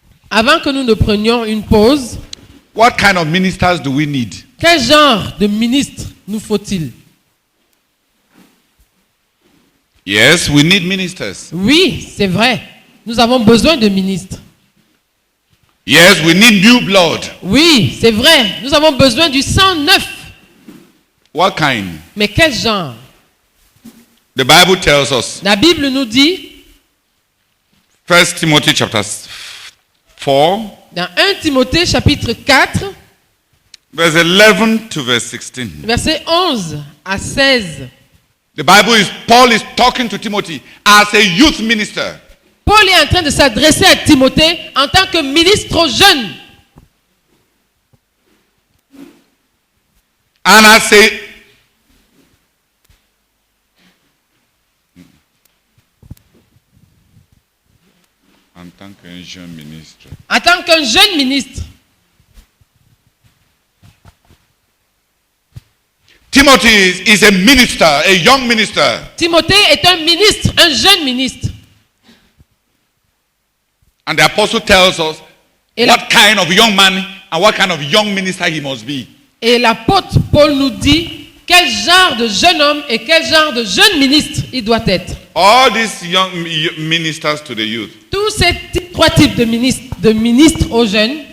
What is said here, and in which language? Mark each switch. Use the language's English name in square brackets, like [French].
[French] Avant que nous ne prenions une pause, [English] what kind of ministers do we need? [French] quel genre de ministre nous faut-il? [English] Yes, we need ministers. [French] Oui, c'est vrai. Nous avons besoin de ministres. [English] Yes, we need new blood. [French] Oui, c'est vrai. Nous avons besoin du sang neuf. [English] What kind? [French] Mais quel genre? [English] The Bible tells us, [French] La Bible nous dit, [English] 1 Timothy chapter 4, [French] dans 1 Timothée chapitre 4, [English] verse 11 to verse 16. [French] versets 11 à 16. [English] Paul is talking to Timothy as a youth minister. [French] Paul est en train de s'adresser à Timothée en tant que ministre jeune. [English] And I say, [French] en tant qu'un jeune ministre. En tant qu'un jeune ministre. [English] Timothy is a minister, a young minister. [French] Timothée est un ministre, un jeune ministre. [English] And the apostle tells us [French] Et [English] what kind of young man and what kind of young minister he must be. [French] Et l'apôtre Paul nous dit quel genre de jeune homme et quel genre de jeune ministre il doit être. [English] All these young ministers to the youth. [French] Tous ces trois types de ministres aux jeunes,